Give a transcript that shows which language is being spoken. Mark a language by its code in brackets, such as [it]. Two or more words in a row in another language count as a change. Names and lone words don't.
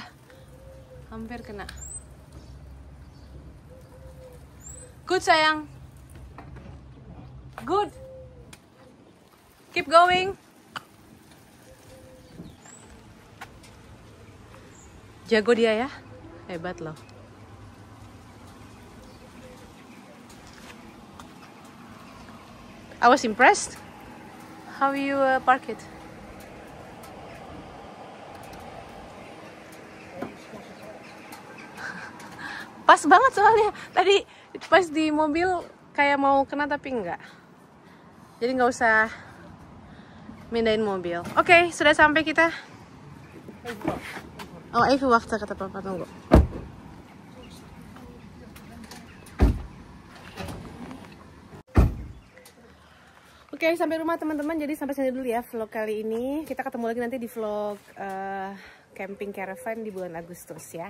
[id] Hampir kena. [en] Good sayang. Good. Keep going. [id] Jago dia ya. Hebat loh. [en] I was impressed. How you park it? [id] Pas banget soalnya. Tadi Pas di mobil kayak mau kena tapi enggak. Jadi nggak usah mindahin mobil. Oke, sudah sampai kita. Oh, [nl] even wachten [id] kata papa, tunggu. Oke, sampai rumah teman-teman. Jadi sampai sini dulu ya vlog kali ini. Kita ketemu lagi nanti di vlog camping caravan di bulan Agustus ya.